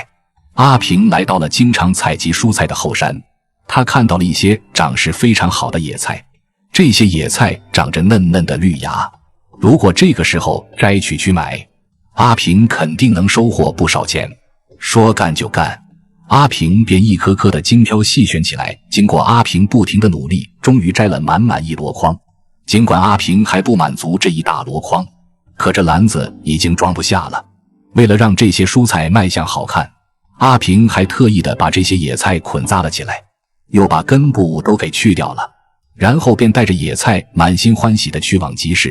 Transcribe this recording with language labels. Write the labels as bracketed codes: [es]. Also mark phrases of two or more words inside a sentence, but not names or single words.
[zh] 阿平來到了經常採集蔬菜的後山，他看到了一些長勢非常好的野菜，這些野菜長着嫩嫩的綠芽，如果這個時候摘取去買，阿平肯定能收穫不少錢。說幹就幹，阿平便一顆顆的精挑細選起來。經過阿平不停的努力，終於摘了滿滿一箩筐。儘管阿平還不滿足這一大箩筐，可這籃子已經裝不下了。為了讓這些蔬菜賣相好看，阿平還特意的把這些野菜捆紮了起來，又把根部都給去掉了，然後便帶着野菜滿心歡喜的去往集市。